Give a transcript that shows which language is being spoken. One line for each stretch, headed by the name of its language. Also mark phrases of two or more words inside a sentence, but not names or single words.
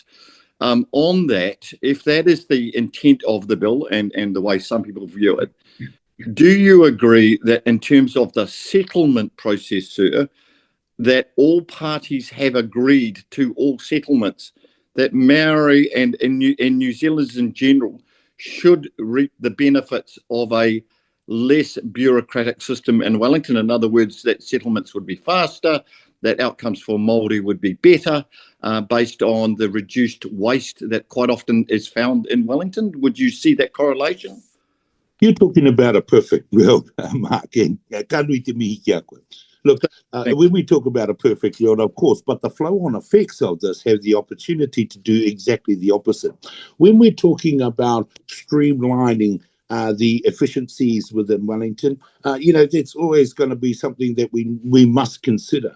English: On that, if that is the intent of the bill and the way some people view it, do you agree that in terms of the settlement process, sir, that all parties have agreed to all settlements, that Maori and New Zealanders in general should reap the benefits of a less bureaucratic system in Wellington? In other words, that settlements would be faster, that outcomes for Māori would be better based on the reduced waste that quite often is found in Wellington. Would you see that correlation? You're talking about a perfect world, Mark, and
Māori: kanui te mihi kia koe.
English: Look, when we talk about a perfect world, of course, but the flow-on effects of this have the opportunity to do exactly the opposite. When we're talking about streamlining the efficiencies within Wellington, that's always going to be something that we must consider.